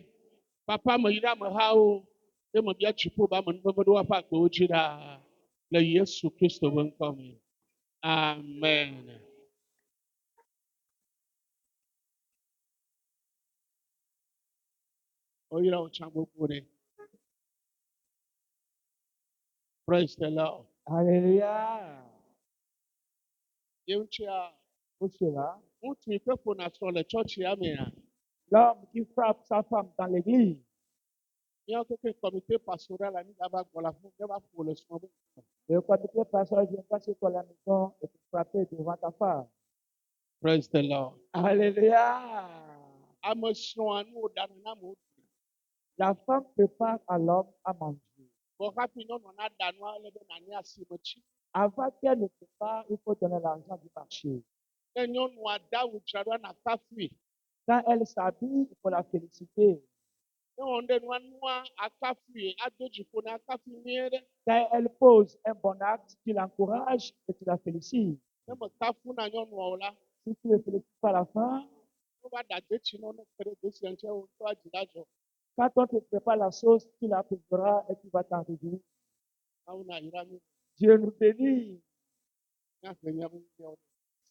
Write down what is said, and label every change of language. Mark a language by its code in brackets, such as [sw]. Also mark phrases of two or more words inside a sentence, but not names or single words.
[ee] Papa me yi ɖe amehawo. Ye me bia dziƒo be amenuveve ɖe woaƒe agbewo dzi ɖaa. Le Yesu Kristo ƒe ŋkɔ me. Amen. Oyira wo tsã gbogbo ɖe. [en] Praise the Lord. [fr] Alléluia. [ee] Ye ŋutsia, [fr] Pour cela, [ee] ŋutsu yi ke ƒona srɔ̃ le tsɔtsia mea, [fr] l'homme qui frappe sa femme dans l'église, [ee] míawo keke [fr] comité pastoral [ee] la mígava gbɔ le afi ma míava ƒo le srɔ̃ be. [fr] le comité pastoral vient passer par la maison et te frapper devant ta femme. [en] Praise the Lord. [fr] Alléluia. [ee] Ame srɔ̃a nu wo ɖana na amewo. [fr] La femme prépare à l'homme à manger. [ee] Vɔ hafi nyɔnua na ɖa nua ele be nane asimetsi. [fr] Avant qu'elle ne prépare, il faut donner l'argent du marché. [ee] Ne nyɔnua da awu dzra ɖo na kafui. [fr] Quand elle s'habille, il faut la féliciter. [ee] Ne wɔ ɖe nua akafui ado dziƒo na akafui nyuie ɖe. [fr] Quand elle pose un bon acte, tu l'encourages et tu la félicites. [ee] Ne me kafu na nyɔnua o la, [fr] Si tu ne félicites pas la femme, [ee] wova ɖa detsi na wo ne kpe ɖe desia ŋuti wo ŋutɔ adzi la dzɔ. [fr] quand on te prépare la sauce, tu la prépareras et tu vas t'en réjouir. [ee] Mawu na yra mi. [fr] Dieu nous bénit. [ee] Míaƒle míaƒe nufiawo.